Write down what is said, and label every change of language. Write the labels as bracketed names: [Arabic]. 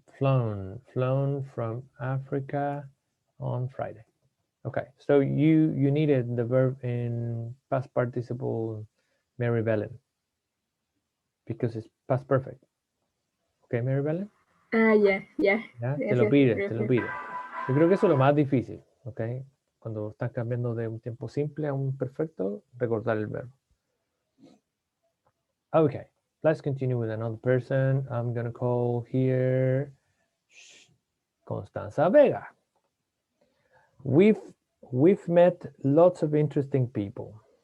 [English] Flown from Africa on Friday. Okay, so you needed the verb in past participle, Mary Bellen, because it's past perfect. Okay, Mary Bellen. [Spanish] Ya. Te lo pide. Yo creo que eso es lo más difícil, ¿ok? Cuando estás cambiando de un tiempo simple a un perfecto, recordar el verbo. [English] Okay, let's continue with another person. I'm gonna call here Constanza Vega. We've met lots of interesting people.